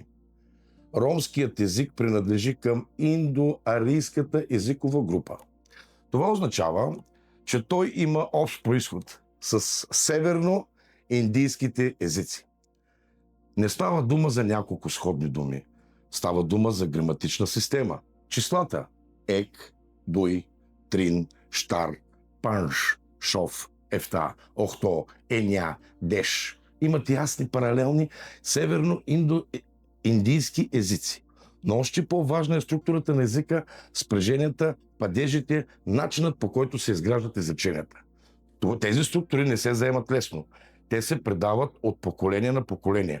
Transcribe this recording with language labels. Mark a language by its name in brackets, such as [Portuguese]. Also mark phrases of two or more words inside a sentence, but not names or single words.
[Bulgarian] Ромският език принадлежи към индоарийската езикова група. Това означава, че той има общ произход с северно-индийските езици. Не става дума за няколко сходни думи. Става дума за граматична система. Числата [Romany] ек, дуй, трин, штар, панш, шов, ефта, охто, еня, деш [Bulgarian] имат ясни паралелни северно-индийски езици. Но още по-важна е структурата на езика, спреженията, падежите, начинът, по който се изграждат изреченията. Тези структури не се заемат лесно. Те се предават от поколение на поколение.